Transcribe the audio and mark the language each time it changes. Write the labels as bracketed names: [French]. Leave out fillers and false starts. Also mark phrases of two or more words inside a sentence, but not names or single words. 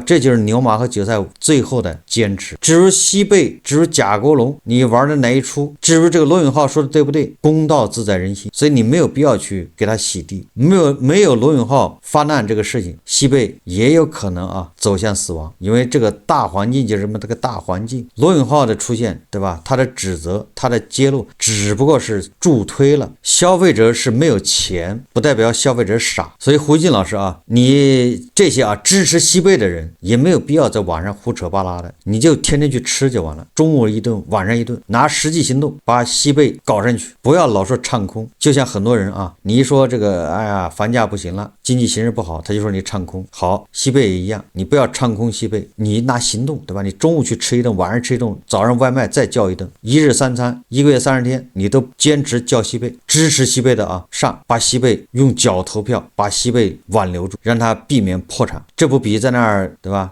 [Chinese] 這就是牛馬和韭菜最後的堅持。至於西貝，至於賈國龍，你玩的哪一出？至於這個羅永浩說的對不對？公道自在人心，所以你沒有必要去給他洗地。沒有羅羅永浩發難這個事情，西貝也有可能啊走向死亡，因為這個大環境就是什麼？這個大環境，羅永浩的出現，對吧？他的指責，他的揭露，只不過是助推了消費者是没有錢，不代表消費者傻。所以胡锡进老師啊，你這些啊支持西貝的人，也沒有必要在網上胡扯巴拉的，你就天天去吃就完了，中午一頓，晚上一頓，拿實際行動把西貝搞上去，不要老說唱空。就像很多人啊，你一說這個，哎呀，房價不行了，經濟形勢不好，他就說你唱空。好，西貝也一樣，你不要唱空西貝，你拿行動，對吧？你中午去吃一頓，晚上吃一頓，早上外賣再叫一頓，一日三餐，1個月30天，你都堅持叫西貝，支持西貝的啊，上把西貝用腳投票，把西貝挽留住，讓他避免破產，這不比在那兒，对吧？